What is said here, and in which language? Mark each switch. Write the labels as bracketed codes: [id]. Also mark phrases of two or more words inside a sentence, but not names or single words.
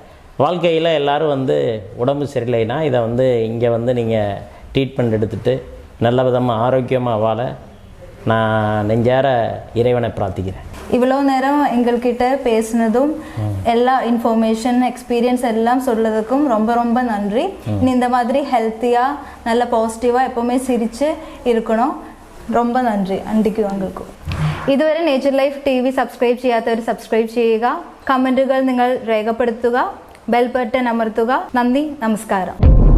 [ta] வாழ்க்கையில் எல்லோரும் வந்து உடம்பு சரியில்லைன்னா இதை வந்து இங்கே வந்து நீங்கள் ட்ரீட்மெண்ட் எடுத்துகிட்டு நல்ல விதமாக ஆரோக்கியமாக வாழ நான் நெஞ்சார இறைவனை பிரார்த்திக்கிறேன். இவ்வளோ நேரம் எங்கள்கிட்ட பேசினதும் எல்லா [en] information experience [ta] எல்லாம் சொல்றதுக்கும் ரொம்ப ரொம்ப நன்றி. நீ இந்த மாதிரி ஹெல்த்தியாக நல்ல பாசிட்டிவாக எப்போவுமே சிரித்து இருக்கணும். [ml] ரொம்ப നന്ദി അണ്ടിക്ക് താങ്കൾക്കും. ഇതുവരെ നേച്ചർ ലൈഫ് TV സബ്സ്ക്രൈബ് ചെയ്യാത്തവർ സബ്സ്ക്രൈബ് ചെയ്യുക. കമൻറ്റുകൾ നിങ്ങൾ രേഖപ്പെടുത്തുക. [en] bell button [ml] അമർത്തുക. നന്ദി, നമസ്കാരം.